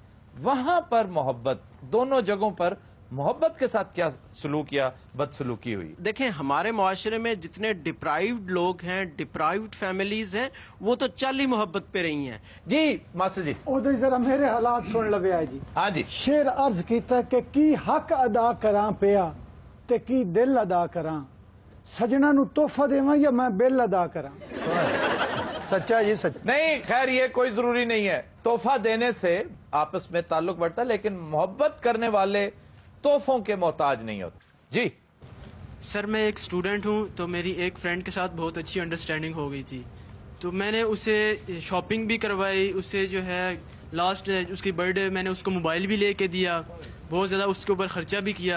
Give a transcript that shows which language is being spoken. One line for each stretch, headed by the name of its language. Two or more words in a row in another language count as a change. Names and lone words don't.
Urdu: وہاں پر محبت, دونوں جگہوں پر محبت کے ساتھ کیا سلوک یا بدسلوکی ہوئی؟ دیکھیں ہمارے معاشرے میں جتنے ڈپرائیوڈ لوگ ہیں,
English: deprived families
Urdu: ہیں, وہ تو چل ہی محبت پہ رہی ہیں. جی ماسٹر جی, ادھر ذرا میرے حالات سن لو جی. ہاں جی.
Punjabi: شیر عرض کیتا کہ کی حق ادا کراں پیا تے کی دل ادا کراں, سجنا نو تحفہ دیواں یا میں بل ادا کراں؟ سچا جی, سچ.
Urdu: نہیں خیر یہ کوئی ضروری نہیں ہے, تحفہ دینے سے آپس میں تعلق بڑھتا ہے, لیکن محبت کرنے والے تحفوں کے محتاج نہیں ہوتے. جی سر, میں ایک اسٹوڈنٹ ہوں, تو میری ایک فرینڈ کے ساتھ بہت اچھی انڈرسٹینڈنگ ہو گئی تھی, تو میں نے اسے شاپنگ بھی کروائی, اسے جو ہے لاسٹ اس کی برتھ ڈے میں نے اس کو موبائل بھی لے کے دیا, بہت زیادہ اس کے اوپر خرچہ بھی کیا.